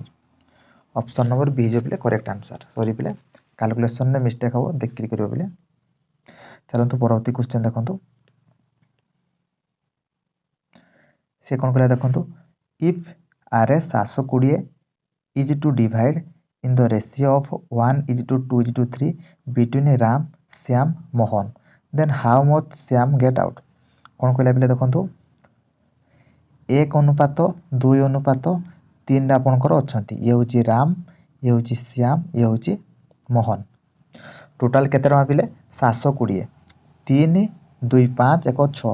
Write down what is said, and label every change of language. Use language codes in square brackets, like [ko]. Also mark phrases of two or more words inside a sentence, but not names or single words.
[en] option number B [or] ହେଇଯିବ ପିଲେ [en] correct answer. [or] ସରି ପିଲେ, କାଲକୁଲେସନ୍ରେ ମିଷ୍ଟେକ୍ ହେବ, ଦେଖିକି କରିବ ପିଲେ। ଚାଲନ୍ତୁ ପରବର୍ତ୍ତୀ କ୍ୱେଶ୍ଚନ୍ ଦେଖନ୍ତୁ। ସେ କ'ଣ କରିବା ଦେଖନ୍ତୁ। [en] If RS 720 is to divide in the ratio of 1:2:3 between Ram, Shyam, Mohan, then how much Shyam get out? [or] କ'ଣ କହିଲା ପିଲେ ଦେଖନ୍ତୁ। 1:2:3 ଆପଣଙ୍କର ଅଛନ୍ତି। ଇଏ ହେଉଛି ରାମ, ଇଏ ହେଉଛି ଶ୍ୟାମ, ଇଏ ହେଉଛି ମୋହନ। ଟୋଟାଲ୍ କେତେ ଟଙ୍କା ପିଲେ? 720। 3 2 5 1 6।